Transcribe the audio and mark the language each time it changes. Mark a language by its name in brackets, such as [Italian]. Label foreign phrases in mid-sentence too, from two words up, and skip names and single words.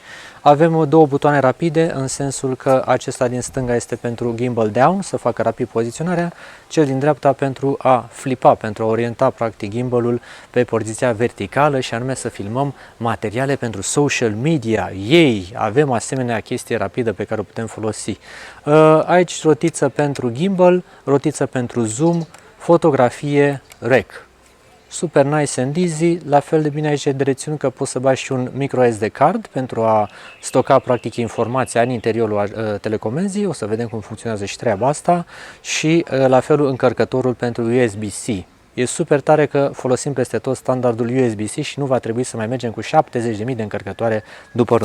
[Romanian] Avem două butoane rapide, în sensul că acesta din stânga este pentru [English] gimbal down, [Romanian] să facă rapid poziționarea, cel din dreapta pentru a flipa, pentru a orienta practic gimbalul pe poziția verticală și anume să filmăm materiale pentru [English] social media. [Romanian] Ei, avem asemenea chestie rapidă pe care o putem folosi. Aici rotiță pentru gimbal, rotiță pentru zoom, fotografie, rec. [English] Super nice and easy, [Romanian] la fel de bine aici de reținut că poți să bagi și un [English] micro SD card [Romanian] pentru a stoca practic informația în interiorul telecomenzii. O să vedem cum funcționează și treaba asta și la fel încărcătorul pentru USB-C. e super tare că folosim peste tot standardul USB-C și nu va trebui să mai mergem cu 70.000 de încărcătoare după noi.